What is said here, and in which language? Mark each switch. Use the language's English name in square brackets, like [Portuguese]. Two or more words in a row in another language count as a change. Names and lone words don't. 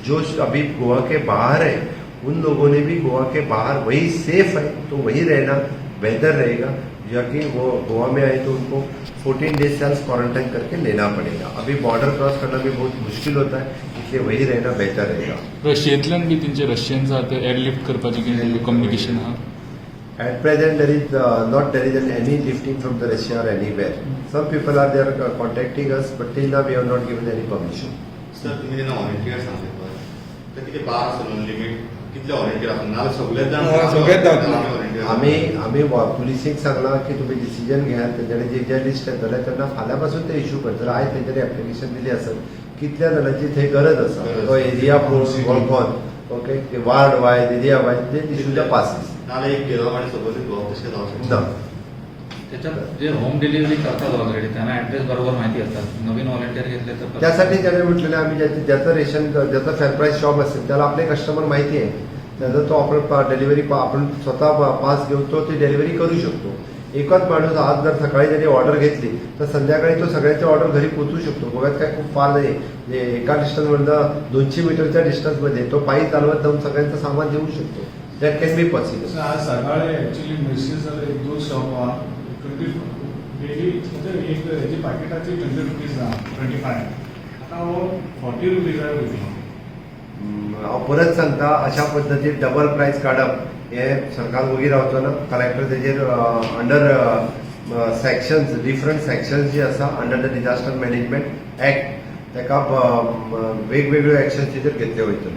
[Hindi] जो अभी गोवा के बाहर है उन लोगों ने भी गोवा के बाहर वही सेफ है तो वही रहना बेहतर रहेगा. जाकि वो गोवा में आए तो उनको 14 [English] days self quarantine [Hindi] करके लेना पड़ेगा. अभी [English] border cross [Hindi] करना भी बहुत मुश्किल होता है, इसलिए वही रहना बेहतर रहेगा. [Konkani] रशियेंतल्यान बी तेंचे रशियन्स आहा ते एअरलिफ्ट करपाचें कितें कम्युनिकेशन आहा. [English] At present, there is any lifting from the Russia or anywhere. Some people are there contacting us, but till now we have not given any permission. [Marathi] सर, तुम्ही त्यांना व्हॉलेंटियर सांगितलं तर किती बार असेल लिमिट, कितले व्हॉलेंटियर असणार नाव सगळेच जाण [Konkani] आम्ही पुलिसेक सांगला की तुम्ही डिसिजन घ्या. तेंच्यानी जे जे लिस्ट येतले त्यांना फाल्यापासून ते इश्यू करतले. आयज तेंच्यानी एप्लिकेशन दिली असेल कितल्या जाणांची थंय गरज आसा, तो एरिया वळखोन [English] OK ward wise area wise [Konkani] ते [English] issue the passes [Konkani] नाल्यार एक गेलो आणि सोबत तशें जावं शकता. ना. [Marathi] त्याच्यात जे [English] home delivery [Marathi] करतात ऑलरेडी त्यांना ऍड्रेस बरोबर माहिती असतात. नवीन व्हॉलेंटियर घेतले तर त्यासाठी त्याने म्हटलेलं आम्ही ज्याचं रेशन ज्याचा [English] fair price shop [Marathi] असेल त्याला आपले कस्टमर माहिती आहे, त्याचा तो आपण डिलिव्हरी आपण स्वतः पास घेऊन तो ती डिलिव्हरी करू शकतो. एकच माणूस आज जर सकाळी जरी ऑर्डर घेतली तर संध्याकाळी तो सगळ्याची ऑर्डर घरी पोहोचू शकतो. गोव्यात काय खूप फार नाही, म्हणजे एका डिस्टन्समधलं 200 मीटरच्या डिस्टन्समध्ये तो पायी चालवत जाऊन सगळ्यांचं सामान देऊ शकतो. [English] That can be possible. [Marathi] आज सकाळी ऍक्च्युली मिरशीचं एक दोन शॉप 20 डेली म्हणजे एक याची पाकिटाची 20 रुपीज 25, आता वो 40 रुपीज आहे. [Konkani] हांव परत सांगता, अशा पद्दतीन [English] double price [Konkani] काडप हे सरकार वगीर रावचो ना. कलेक्टर तेजेर [English] under sections different sections [Konkani] जी आसा [English] under the Disaster Management Act [Konkani] ताका वेगवेगळ्यो एक्शन्स तेजेर घेतल्यो वयतल्यो.